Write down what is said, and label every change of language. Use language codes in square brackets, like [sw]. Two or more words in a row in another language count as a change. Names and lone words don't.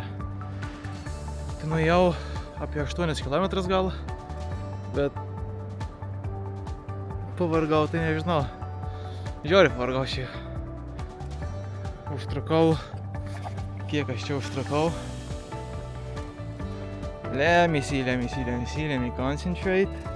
[lt] Tai nuėjau apie 8 km gal, bet pavargau, tai nežinau. Žiauriai pavargau šiaip. Užtrukau. Kiek aš čia užtrukau? [en] Let me see, concentrate.